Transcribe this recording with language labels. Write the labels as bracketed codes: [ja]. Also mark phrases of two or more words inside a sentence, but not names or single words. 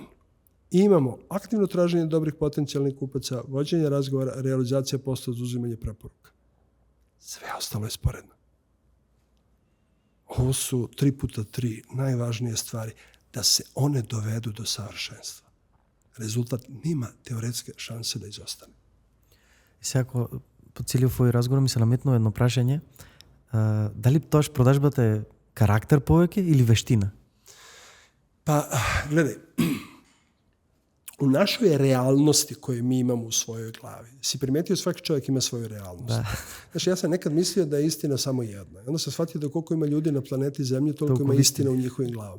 [sr] I imamo aktivno traženje dobrih potencijalnih kupaca, vođenje razgovora, realizacija posla uz uzimanje preporuka. Sve ostalo je sporedno. Ovo su 3x3 najvažnije stvari da se one dovedu do savršenstva. Rezultat nima teoretske šanse da izostane. [mk] И сега, по целиот твој разговор ми се наметнува едно прашање. Дали тоаш продажбата е карактер повеќе или вештина? [sr] Pa, gledaj, u našoj realnosti koju mi imamo u svojoj glavi, si primetio svaki čovjek ima svoju realnost. Da. Znači, ja sam nekad mislio da je istina samo jedna. Onda sam shvatio da koliko ima ljudi na planeti Zemlji, toliko ima istina u njihovim glavama.